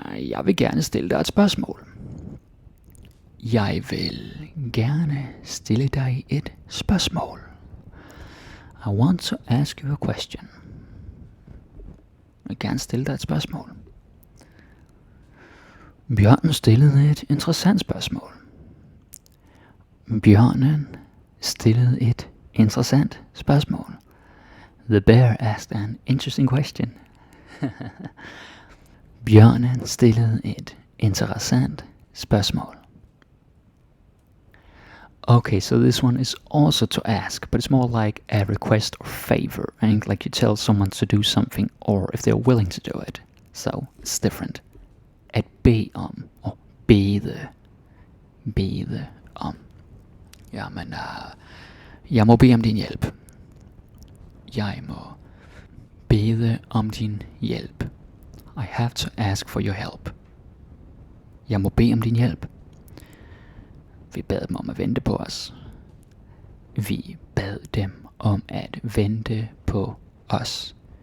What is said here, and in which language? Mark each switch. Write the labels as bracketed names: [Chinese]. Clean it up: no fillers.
[Danish] Jeg vil gerne stille dig et spørgsmål. Jeg vil gerne stille dig et spørgsmål. [English] I want to ask you a question. [Danish] Jeg vil gerne stille dig et spørgsmål. Bjørnen stillede et interessant spørgsmål. Bjørnen stillede et interessant spørgsmål. [English] The bear asked an interesting question. [Danish] Bjørnen stillede et interessant spørgsmål. [English] Okay, so this one is also to ask, but it's more like a request or favor, right? Like you tell someone to do something, or if they're willing to do it. So it's different. [Danish] At bede om, og bede om. Jamen, jeg må bede om din hjælp. Jeg må bede om din hjælp. [English] I have to ask for your help. [Danish] Jeg må bede om din hjælp. Vi bad dem om at vente på os. Vi bad dem om at vente på os.